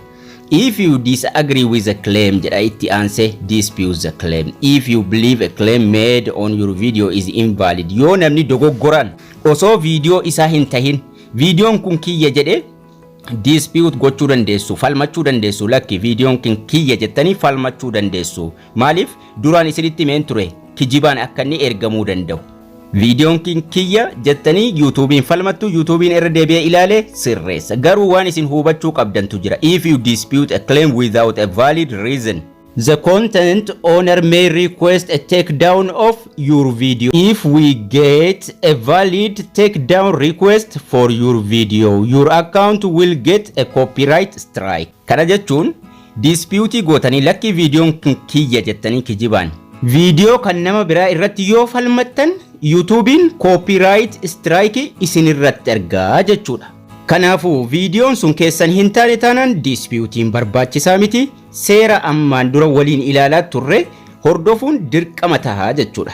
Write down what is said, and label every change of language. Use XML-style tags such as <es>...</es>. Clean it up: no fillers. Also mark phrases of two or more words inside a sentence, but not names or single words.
<en>If you disagree with the claim</en> <om>jedha itti aansee</om> <en>dispute the claim. If you believe a claim made on your video is invalid</en> <om>yoo namni dogoggoraan osoo viidiyoo isaa hin tahin viidiyoon kun kiyya jedhe dispute gochuu dandeessu falmachuu dandeessu lakki viidiyoon kun kiyya jettanii falmachuu dandeessu maaliif duraan isinitti meen ture kijibaan akka inni ergamuu danda'u. Viidiyoon kiyya jettanii YouTubein falmattu YouTubein irra deebi'ee ilaale sirreessa garuu waan isin hubachuu qabdantu jira.</om> <en>If you dispute a claim without a valid reason, the content owner may request a takedown of your video. If we get a valid takedown request for your video, your account will get a copyright strike.</en> <om>Kana jechuun dispute gootanii lakki viidiyoon kiyya jettanii kijibaan viidiyoo kan nama biraa irratti yoo falmattan YouTubein</om> <en>copyright strike</en> <om>isin irratti argaa jechuudha. Kanaafuu viidiyoon sun keessan hin taane taanaan disputiin barbaachisaa miti seera ammaan dura waliin ilaalaa turre hordofuun dirqama tahaa jechuudha.</om>